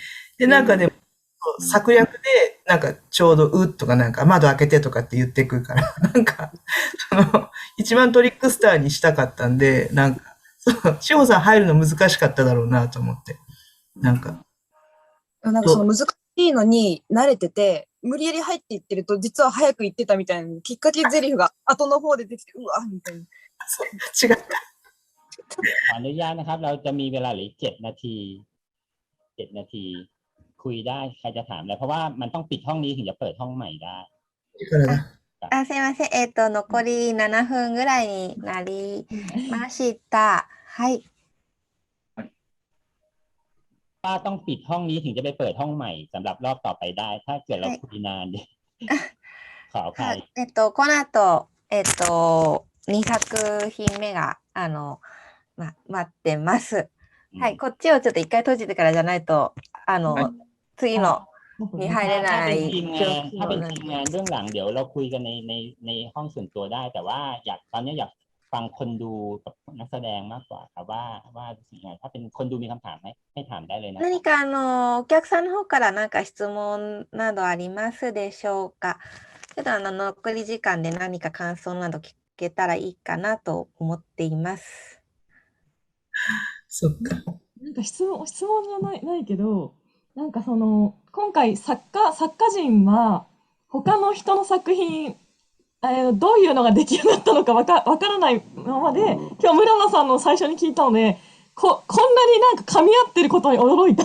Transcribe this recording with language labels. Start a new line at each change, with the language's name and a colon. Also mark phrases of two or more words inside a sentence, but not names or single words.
Japanese: で、なんかでも、策略で、なんかちょうどうとかなんか窓開けてとかって言ってくるから、なんか、一番トリックスターにしたかったんで、なんか、志保さん入るの難しかっただろうなと思って。なんか。なんかその難しいのに慣れてて、無理やり入っていってると、実は早く行ってたみたいな、きっかけ台詞が後の方で出てきて、うわみたいな。違った。
Thai: ขออนุญาตนะครับ เราจะมีเวลาเหลือ7 นาที7 นาที คุยได้ใครจะถามอะไรเพราะว่ามันต้องปิดห้องนี้ถึงจะเปิดห้องใหม่ได้
Japanese: すいません。残り7分ぐらいになりました。はい。
Thai: ป้าต้องปิดห้องนี้ถึงจะไปเปิดห้องใหม่สำหรับรอบต่อไปได้ ถ้าเกิดเราคุยนานเนี่ยขออภัย
Japanese: この後、2作品目が、待ってます。はい、こっちをちょっと一回閉じてからじゃないと、次のに入れない。
Thai: ถ้าเป็นทีมงานเบื้องหลังเดี๋ยวเราคุยกันในห้องส่วนตัวได้ แต่ว่าตอนนี้อยากฟังคนดูกับนักแสดงมากกว่าครับว่าสิ่งไหนถ้าเป็นคนดูมีคำถามให้ถามได้เลยนะ
Japanese: 何かお客さんの方から何か質問などありますでしょうか。ちょっと残り時間で何か感想など聞けたらいいかなと思っています。そっか。なんか質問じゃないけど、なんか今回作家陣は他の人の作品、どういうのが出来上がったのかわからないままで、今日村野さんの最初に聞いたので、こんなになんか噛み合ってることに驚いた。